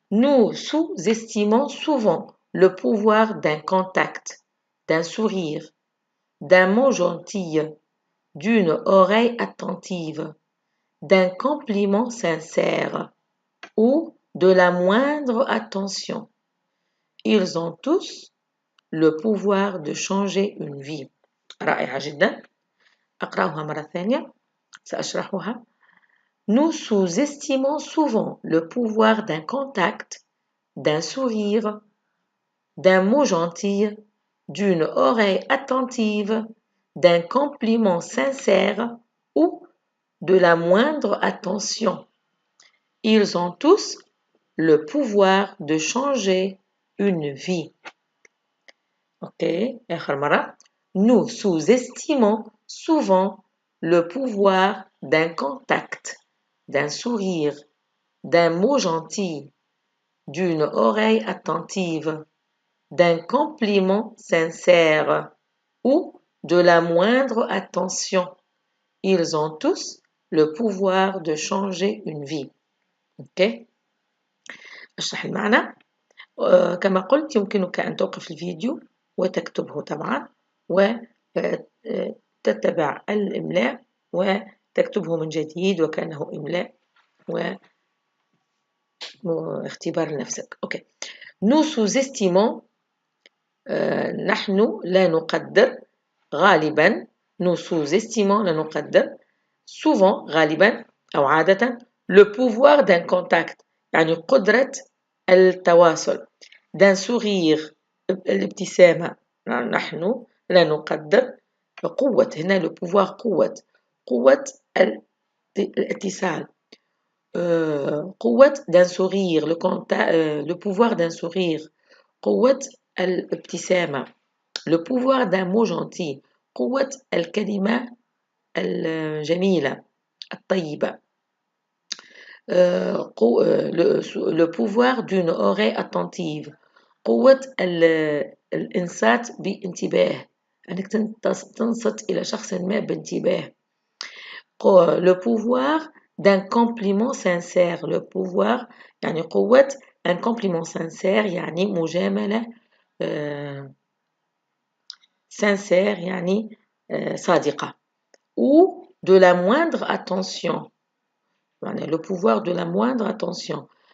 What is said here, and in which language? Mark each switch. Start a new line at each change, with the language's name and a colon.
French: Nous sous-estimons souvent le pouvoir d'un contact, d'un sourire, d'un mot gentil, d'une oreille attentive, d'un compliment sincère ou de la moindre attention. Ils ont tous le pouvoir de changer une vie.
Arabic: رائعة جدا. أقرأها مرة ثانية سأشرحها.
French: Nous sous-estimons souvent le pouvoir d'un contact, d'un sourire, d'un mot gentil, d'une oreille attentive, d'un compliment sincère ou de la moindre attention. Ils ont tous le pouvoir de changer une vie.
Arabic: Ok, آخر مرة.
French: Nous sous-estimons souvent le pouvoir d'un contact, d'un sourire, d'un mot gentil, d'une oreille attentive, d'un compliment sincère ou de la moindre attention. Ils ont tous le pouvoir de changer une vie.
Arabic: اوكي اشرح المعنى. كما قلت يمكنك أن توقف الفيديو وتكتبه طبعا وتتبع الإملاء وتكتبه من جديد وكأنه إملاء واختبار لنفسك. أوكي.
French: Nous sous-estimons
Arabic: نحن لا نقدر غالبا.
French: Nous sous-estimons
Arabic: لا نقدر
French: souvent
Arabic: غالبا أو عادة
French: le pouvoir d'un contact
Arabic: يعني قدرة التواصل.
French: d'un sourire
Arabic: الابتسامة نحن لا نقدر قوة هنا
French: le pouvoir
Arabic: قوة الاتصال. قوة
French: d'un sourire le pouvoir d'un sourire
Arabic: قوة الابتسامة.
French: le pouvoir d'un mot gentil
Arabic: قوة الكلمة الجميلة الطيبة.
French: le pouvoir d'une oreille attentive
Arabic: قوة الإنصات بانتباه أنك تنصت إلى شخص ما بانتباه.
French: le pouvoir d'un compliment sincère. le pouvoir
Arabic: يعني قوة
French: un compliment sincère
Arabic: يعني مجاملة
French: sincère
Arabic: يعني صادقة.
French: ou de la moindre attention.
Arabic: يعني
French: le pouvoir de la moindre attention.